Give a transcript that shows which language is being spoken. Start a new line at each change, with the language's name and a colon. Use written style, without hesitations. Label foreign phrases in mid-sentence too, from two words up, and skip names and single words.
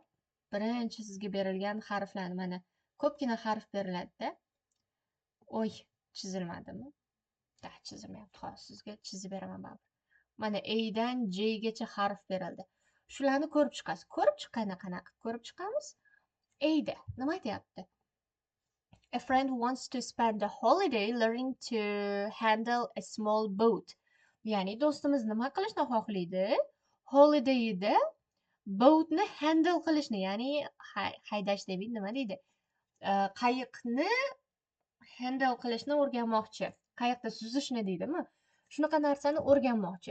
Uzbek: Birinchi sizga berilgan harflarni mana ko'pgina harf beriladi-da. Oy, chizilmadimi? Chizilmayapti. Hozir sizga chizib beraman baribir. Mana A dan J gacha harf berildi. Shularni ko'rib chiqasiz. Ko'rib chiqqanda qanaqa ko'rib chiqamiz? A da nima aytyapti?
English: A friend wants to spend a holiday learning to handle a small boat.
Uzbek: Ya'ni do'stimiz nima qilishni xohlaydi? Holidayda boatni handle qilishni, ya'ni haydash demaydi, nima deydi? Qayiqni handle qilishni o'rganmoqchi. Qayiqda suzishni deydimi? Shunaqa narsani o'rganmoqchi.